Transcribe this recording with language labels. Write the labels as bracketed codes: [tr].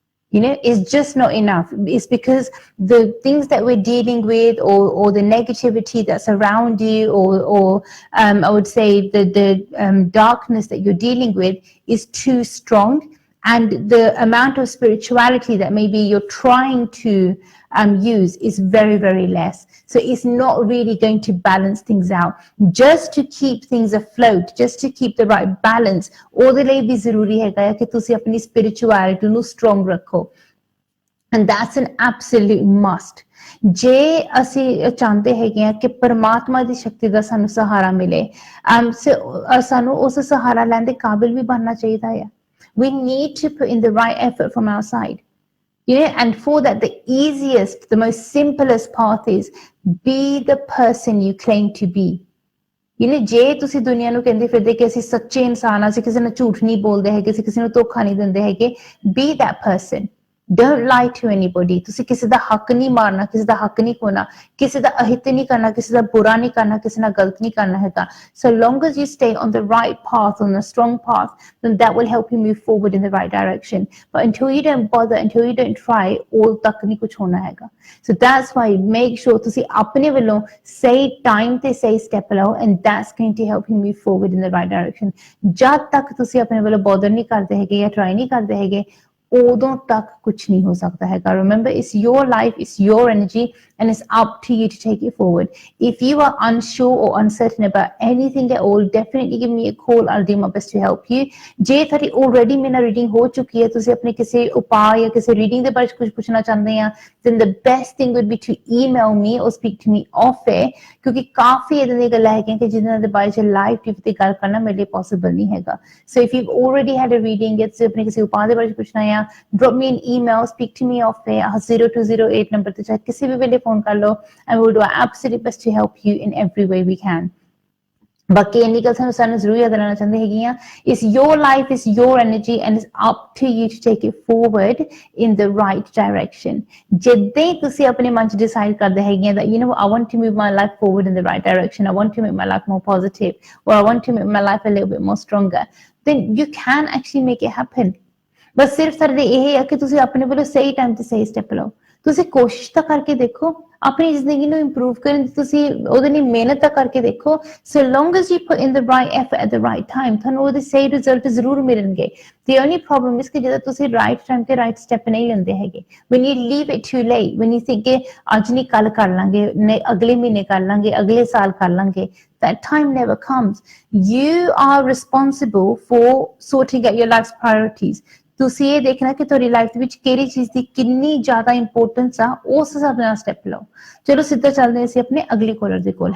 [en] You know, it's just not enough. It's because the things that we're dealing with, or the negativity that's around you, or I would say the darkness that you're dealing with is too strong, and the amount of spirituality that maybe you're trying to use is very, very less. So it's not really going to balance things out. Just to keep things afloat, just to keep the right balance, [pa] ਉਹਦੇ ਲਈ ਵੀ ਜ਼ਰੂਰੀ ਹੈਗਾ ਹੈ ਕਿ ਤੁਸੀਂ ਆਪਣੀ spirituality ਨੂੰ strong ਰੱਖੋ. [en] And that's an absolute must. [pa] ਜੇ ਅਸੀਂ ਚਾਹੁੰਦੇ ਹੈਗੇ ਆ ਕਿ ਪਰਮਾਤਮਾ ਦੀ ਸ਼ਕਤੀ ਦਾ ਸਾਨੂੰ ਸਹਾਰਾ ਮਿਲੇ, ਸਾਨੂੰ ਉਸ ਸਹਾਰਾ ਲੈਣ ਦੇ ਕਾਬਿਲ ਵੀ ਬਣਨਾ ਚਾਹੀਦਾ ਹੈ. [en] We need to put in the right effort from our side. You know, and for that, the easiest, the most simplest path is be the person you claim to be. You know, [pa] ਜੇ ਤੁਸੀਂ ਦੁਨੀਆ ਨੂੰ ਕਹਿੰਦੇ ਫਿਰਦੇ ਕਿ ਅਸੀਂ ਸੱਚੇ ਇਨਸਾਨ ਆ, ਅਸੀਂ ਕਿਸੇ ਨੂੰ ਝੂਠ ਨਹੀਂ ਬੋਲਦੇ ਹੈਗੇ, ਅਸੀਂ ਕਿਸੇ ਨੂੰ ਧੋਖਾ ਨਹੀਂ ਦਿੰਦੇ ਹੈਗੇ, [en] be that person. Don't lie to anybody. [pa] ਤੁਸੀਂ ਕਿਸੇ ਦਾ ਹੱਕ ਨਹੀਂ ਮਾਰਨਾ, ਕਿਸੇ ਦਾ ਹੱਕ ਨਹੀਂ ਖੋਣਾ, ਕਿਸੇ ਦਾ ਅਹਿਤ ਨਹੀਂ ਕਰਨਾ, ਕਿਸੇ ਦਾ ਬੁਰਾ ਨਹੀਂ ਕਰਨਾ, ਕਿਸੇ ਨਾਲ ਗਲਤ ਨਹੀਂ ਕਰਨਾ ਹੈਗਾ. [en] So long as you stay on the right path, on a strong path, then that will help you move forward in the right direction. But until you don't bother, until you don't try, all [pa] ਤੱਕ ਨਹੀਂ ਕੁਛ ਹੋਣਾ ਹੈਗਾ. [en] So that's why make sure [pa] ਤੁਸੀਂ ਆਪਣੇ ਵੱਲੋਂ ਸਹੀ time ਤੇ ਸਹੀ step ਲਓ, [en] and that's going to help you move forward in the right direction. [pa] ਜਦ ਤੱਕ ਤੁਸੀਂ ਆਪਣੇ ਵੱਲੋਂ bother ਨਹੀਂ ਕਰਦੇ ਹੈਗੇ ਜਾਂ try ਨਹੀਂ ਕਰਦੇ ਹੈਗੇ, ਉਦੋਂ ਤੱਕ ਕੁਛ ਨਹੀਂ ਹੋ ਸਕਦਾ ਹੈਗਾ. [en] Remember, it's your life, it's your energy, and it's up to you to take it forward. If you are unsure or uncertain about anything at all, definitely give me a call. I'll do my best to help you. [pa] ਜੇ ਤੁਹਾਡੀ already ਮੇਰੇ ਨਾਲ reading ਹੋ ਚੁੱਕੀ ਹੈ, ਤੁਸੀਂ ਆਪਣੇ ਕਿਸੇ ਉਪਾਅ ਜਾਂ ਕਿਸੇ reading ਦੇ ਬਾਰੇ ਕੁਝ ਪੁੱਛਣਾ ਚਾਹੁੰਦੇ ਆ, [en] then the best thing would be to email me or speak to me off air, [pa] ਕਿਉਂਕਿ ਕਾਫੀ ਇਦਾਂ ਦੀਆਂ ਗੱਲਾਂ ਹੈਗੀਆਂ ਕਿ ਜਿਨ੍ਹਾਂ ਦੇ ਬਾਰੇ ਚ ਲਾਈਵ ਟੀਵੀ ਤੇ ਗੱਲ ਕਰਨਾ ਮੇਰੇ ਲਈ ਪੋਸੀਬਲ ਨਹੀਂ ਹੈਗਾ. [en] So if you've already had a reading, [pa] ਜਾਂ ਤੁਸੀਂ ਆਪਣੇ ਕਿਸੇ ਉਪਾਅ ਦੇ ਬਾਰੇ ਪੁੱਛਣਾ ਆ, [en] drop me an email, speak to me off air, 0208 number [pa] ਤੇ ਚਾਹੇ ਕਿਸੇ ਵੀ ਵੇਲੇ ਫੋਨ ਕਰ ਲਓ, [en] and we'll do our absolute best to help you in every way we can. [pa] ਬਾਕੀ ਇੰਨੀ ਗੱਲ ਸਾਨੂੰ ਜ਼ਰੂਰ ਯਾਦ ਰਹਿਣਾ ਚਾਹੁੰਦੇ ਹੈਗੀਆਂ, [en] it's your life, it's your energy, and it's up to you to take it forward in the right direction. [pa] ਜਿੱਦਾਂ ਹੀ ਤੁਸੀਂ ਆਪਣੇ ਮਨ ਚ decide ਕਰਦੇ ਹੈਗੀਆਂ [en] that you know I want to move my life forward in the right direction, I want to make my life more positive, or I want to make my life a little bit more stronger, then you can actually make it happen. [pa] ਬਸ ਸਿਰਫ ਸਾਡੇ ਇਹ ਹੈ ਕਿ ਤੁਸੀਂ ਆਪਣੇ ਵੱਲੋਂ ਸਹੀ time ਤੇ ਸਹੀ ਸਟੈਪ ਲਓ. ਤੁਸੀਂ ਕੋਸ਼ਿਸ਼ ਤਾਂ ਕਰਕੇ ਦੇਖੋ ਆਪਣੀ ਜ਼ਿੰਦਗੀ ਨੂੰ ਇੰਪਰੂਵ ਕਰਨ ਦੀ, ਤੁਸੀਂ ਉਹਦੇ ਲਈ ਮਿਹਨਤ ਤਾਂ ਕਰਕੇ ਦੇਖੋ. [en] So long as you put in the right effort at the right time, [pa] ਤੁਹਾਨੂੰ ਉਹਦੇ ਸਹੀ ਰਿਜ਼ਲਟ ਜ਼ਰੂਰ ਮਿਲਣਗੇ. [en] The only problem is [pa] ਕਿ ਜਦੋਂ ਤੁਸੀਂ right time ਤੇ right step ਨਹੀਂ ਲੈਂਦੇ ਹੈਗੇ, [en] when you leave it too late, when you think [pa] ਕਿ ਅੱਜ ਨਹੀਂ ਕੱਲ ਕਰ ਲਾਂਗੇ, ਨਹੀਂ ਅਗਲੇ ਮਹੀਨੇ ਕਰ ਲਾਂਗੇ, ਅਗਲੇ ਸਾਲ ਕਰ ਲਾਂਗੇ, [en] that time never comes. You are responsible for sorting out your life's priorities. [pa] ਤੁਸੀਂ ਇਹ ਦੇਖਣਾ ਕਿ ਤੁਹਾਡੀ ਲਾਈਫ ਦੇ ਵਿੱਚ ਕਿਹੜੀ ਚੀਜ਼ ਦੀ ਕਿੰਨੀ ਜ਼ਿਆਦਾ ਇੰਪੋਰਟੈਂਸ ਆ, ਉਸ ਹਿਸਾਬ ਨਾਲ ਸਟੈਪ ਲਓ. ਚਲੋ ਸਿੱਧਾ ਚੱਲਦੇ ਹਾਂ ਅਸੀਂ ਆਪਣੇ ਅਗਲੇ ਕਾਲਰ ਦੇ ਕੋਲ.